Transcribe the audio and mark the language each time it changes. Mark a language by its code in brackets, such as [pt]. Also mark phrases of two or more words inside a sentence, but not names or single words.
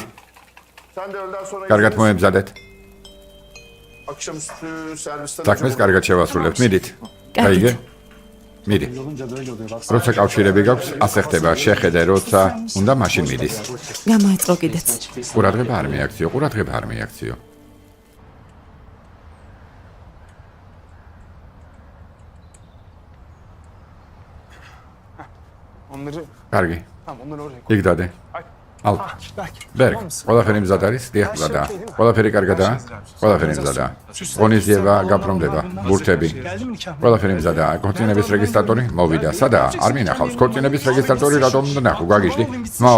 [ka] კარგად მოემზადეთ. საქმეს კარგად შევასრულებთ. მიდით. გაიგე? მიდი. როცა კავშირები გაქვს, ასე ხდება. შეხედე, როცა უნდა მაშინ მიდის. გამოეწყო კიდეც. ყურადღება არ მიაქციო, ყურადღება არ მიაქციო. [tr] Onları [ka] კარგი. [tr] tamam onları oraya koy. [ka] იქ დადე. ალ. ბერგ, ყველაფერი მზად არის? დიახ, მზადაა. ყველაფერი კარგადაა? ყველაფერი მზადაა. ღონისძიება გაფრთხილდება, ბურთები. ყველაფერი მზადაა. ქორწინების რეგისტრატორი მოვიდა. სადაა? არ მინახავს. ქორწინების რეგისტრატორი რატომ უნდა ნახო? გაგიჟდი? მაო.